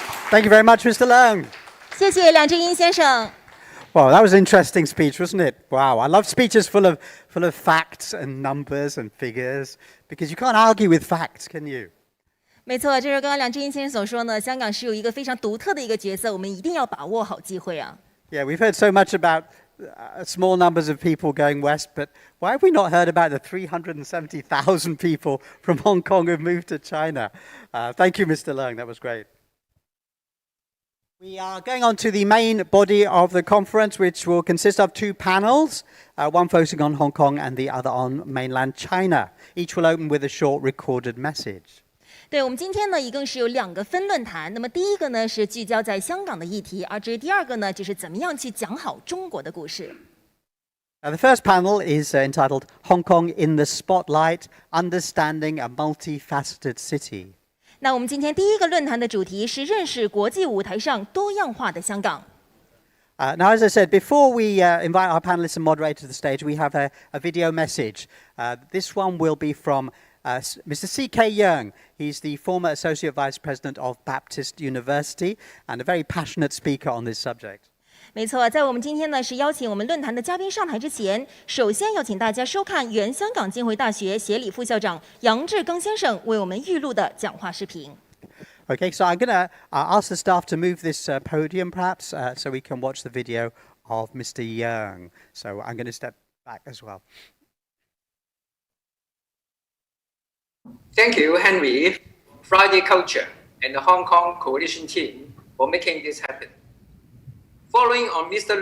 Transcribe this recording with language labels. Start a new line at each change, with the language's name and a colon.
English: Thank you very much, Mr. Leung.
Chinese: 谢谢梁振英先生。
English: Well, that was an interesting speech, wasn't it? Wow, I love speeches full of facts and numbers and figures, because you can't argue with facts, can you?
Chinese: 没错，这是刚刚梁振英先生所说呢，香港是有一个非常独特的一个角色，我们一定要把握好机会啊。
English: Yeah, we've heard so much about small numbers of people going west, but why have we not heard about the 370,000 people from Hong Kong who've moved to China? Thank you, Mr. Leung. That was great. We are going on to the main body of the conference, which will consist of two panels, one focusing on Hong Kong and the other on mainland China. Each will open with a short recorded message.
Chinese: 对，我们今天呢，一共是有2个分论坛。那么第一个呢是聚焦在香港的议题，而至于第二个呢，就是怎么样去讲好中国的故事。
English: The first panel is entitled Hong Kong in the Spotlight, Understanding a Multifaceted City.
Chinese: 那我们今天第一个论坛的主题是认识国际舞台上多样化的香港。
English: Now, as I said, before we invite our panelists and moderator to the stage, we have a video message. This one will be from Mr. C.K. Yeung. He's the former Associate Vice President of Baptist University and a very passionate speaker on this subject.
Chinese: 没错，在我们今天呢是邀请我们论坛的嘉宾上台之前，首先要请大家收看原香港浸会大学协理副校长杨志刚先生为我们预录的讲话视频。
English: Okay, so I'm going to ask the staff to move this podium, perhaps, so we can watch the video of Mr. Yeung. So I'm going to step back as well. Thank you, Henry, Friday Culture, and the Hong Kong Coalition team for making this happen. Following on Mr.